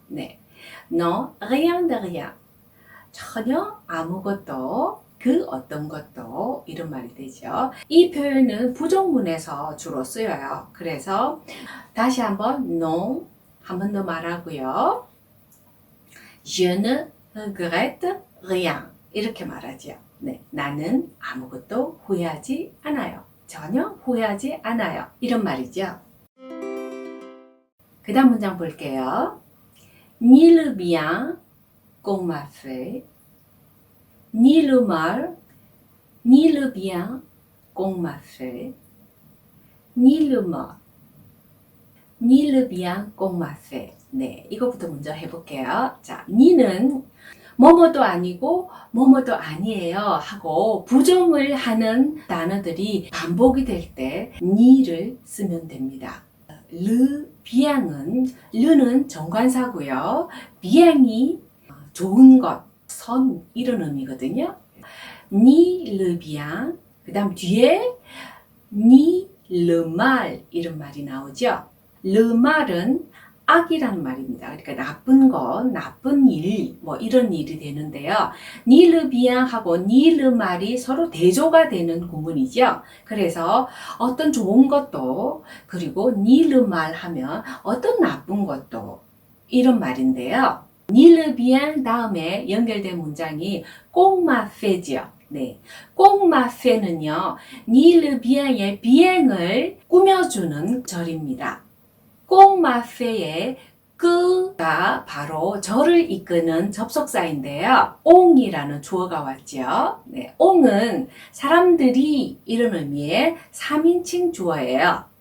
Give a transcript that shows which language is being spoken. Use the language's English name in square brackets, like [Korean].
[French] 네. Non, rien de rien. [Korean] 전혀 아무것도, 그 어떤 것도 이런 말이 되죠. 이 표현은 부정문에서 주로 쓰여요. 그래서 다시 한번 non 한 번 더 말하고요. [French] Je ne regrette rien [Korean] 이렇게 말하죠. 네, 나는 아무것도 후회하지 않아요. 전혀 후회하지 않아요. 이런 말이죠. 그 다음 문장 볼게요. [French] Ni le bien qu'on m'a fait, ni le mal, ni le bien qu'on m'a fait, ni le mal, ni le bien qu'on m'a fait. [Korean] 네, 이거부터 먼저 해볼게요. 자, ni는 뭐뭐도 아니고 뭐뭐도 아니에요 하고 부정을 하는 단어들이 반복이 될 때 ni를 쓰면 됩니다. le bien은 르는 정관사고요. bien이 좋은 것, 선 이런 의미거든요. ni le bien 그 다음 뒤에 ni le mal 이런 말이 나오죠. le mal은 악이라는 말입니다. 그러니까 나쁜 것, 나쁜 일, 뭐 이런 일이 되는데요. ni le bien 하고 ni le mal이 서로 대조가 되는 구문이죠. 그래서 어떤 좋은 것도 그리고 ni le mal 하면 어떤 나쁜 것도 이런 말인데요. ni le bien 다음에 연결된 문장이 [French] qu'on m'a fait [Korean] 죠. 네, [French] qu'on m'a fait [Korean] 는요. [French] ni le bien [Korean] 의 비행을 꾸며주는 절입니다. [French] qu'on m'a fait [Korean] 의 그가 바로 저를 이끄는 접속사인데요. 옹이라는 주어가 왔죠. 네, 옹은 사람들이 이런 의미의 3인칭 주어예요.